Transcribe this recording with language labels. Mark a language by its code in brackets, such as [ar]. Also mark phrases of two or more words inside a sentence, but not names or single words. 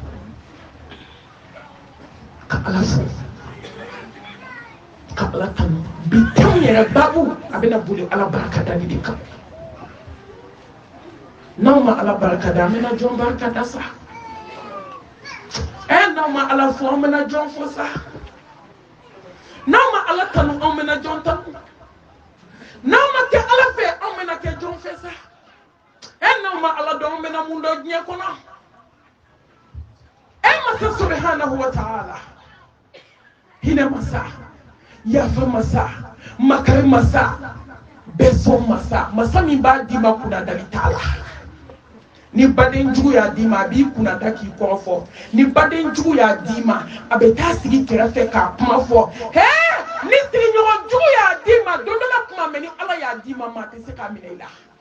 [bm] ka ala fo ka ala tanu bi tɛnw yɛrɛ babu a bɛna boli ala barika dali de kan n'aw ma ala barika da an bɛna jɔn barika da sa n'aw ma ala fo an bɛna jɔn fo sa n'aw ma ala tanu an bɛna jɔn tanu n'aw ma kɛ ala fɛ an bɛna kɛ jɔn fɛ sa n'aw ma ala dɔn an bɛna mun dɔn diɲɛ kɔnɔ masa [ar] سبحانه وتعالى [bm] hinɛ masa yafa masa makari masa bɛsɔn masa min b'a d'i ma kunnadali t'a la ni baden jugu y'a d'i ma a b'i kunnada k'i kɔrɔfɔ ni baden jugu y'a d'i ma a bɛ taa sigi kɛrɛfɛ k'a kuma fɔ ni sigiɲɔgɔn jugu y'a d'i ma don dɔ la kuma mɛ ni ala y'a d'i ma maa tɛ se k'a minɛ i la